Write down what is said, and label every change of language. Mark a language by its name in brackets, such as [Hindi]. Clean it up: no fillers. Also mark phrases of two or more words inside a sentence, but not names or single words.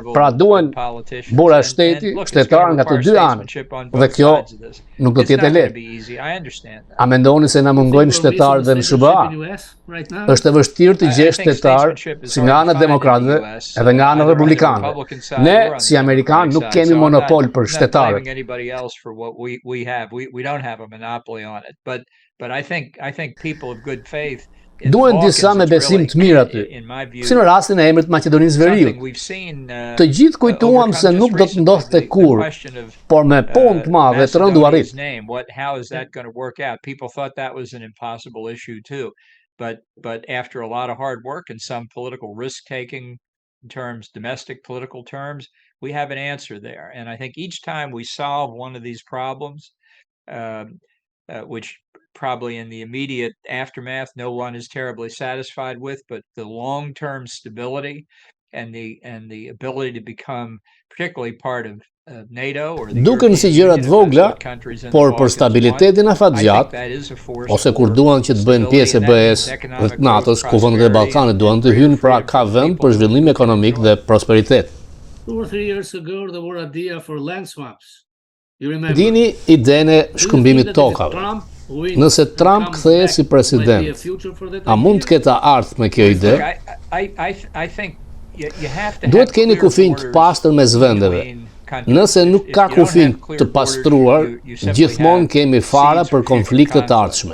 [Albanian] Pra duhen bura shteti, shtetar nga të dy anët. Dhe kjo nuk do të jetë lehtë. A mendoni se na mungojnë shtetarë dhe në SBA? Është e vështirë të gjesh shtetar si nga ana demokratëve edhe nga ana republikanëve. Ne si amerikanë nuk kemi monopol për shtetarët. [English] Anybody else for what we have. We don't have a monopoly on it. But I think people of good faith [Albanian] duhen disa me besim të mirë aty, si në rastin e emrit Maqedonisë Veriut. Të gjithë kujtuam se nuk do të ndodhte kurrë, por me punë të madhe të rëndu arrit. [English] How is that going to work out? People thought that was an impossible issue too. But after a lot of hard work and some political risk-taking in terms, domestic political terms, we have an answer there. And I think each time we solve one of these problems, which probably in the immediate aftermath no one is terribly satisfied with, but the long-term stability and the ability to become particularly part of NATO or the [Albanian] Duken si gjëra të vogla, por për stabilitetin afatgjat, ose kur duan që të bëjnë pjesë e BE-s dhe të NATO-s, ku vendet e Ballkanit duan të hyjnë, pra ka vend për zhvillim ekonomik dhe prosperitet. [English] 2 or 3 years ago there were idea for land swaps. [Albanian] Dini idenë e shkëmbimit tokave. Nëse Trump kthehet si president, a mund të ketë ardhur me kjo ide? Duhet keni kufij të pastër mes vendeve. Nëse nuk ka kufij të pastruar, gjithmonë kemi fara për konflikte të ardhshme.